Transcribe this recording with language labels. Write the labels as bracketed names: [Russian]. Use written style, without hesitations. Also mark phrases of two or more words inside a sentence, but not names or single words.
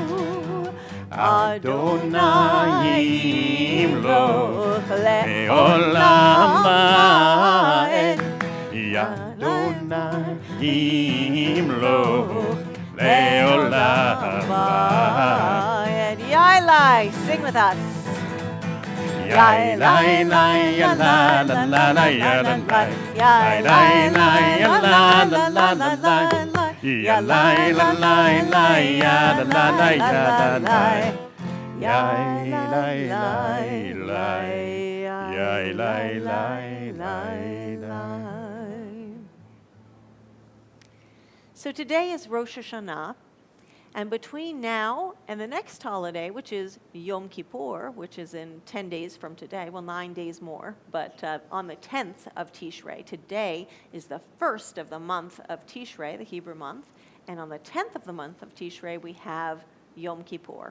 [Hebrew] אדוני ימלוך לעולם ועד, אדוני ימלוך לעולם ועד. Yailai, [English] sing with us. Yai lai lai ya la la la la ya la lai. Yai lai lai ya la la la la la. Ya lai la lai lai ya la la la ya la lai. Yai lai lai lai. Yai lai lai lai. So today is Rosh HaShanah. And between now and the next holiday, which is Yom Kippur, which is in 10 days from today, well, 9 days more, but on the 10th of Tishrei, today is the first of the month of Tishrei, the Hebrew month, and on the 10th of the month of Tishrei, we have Yom Kippur.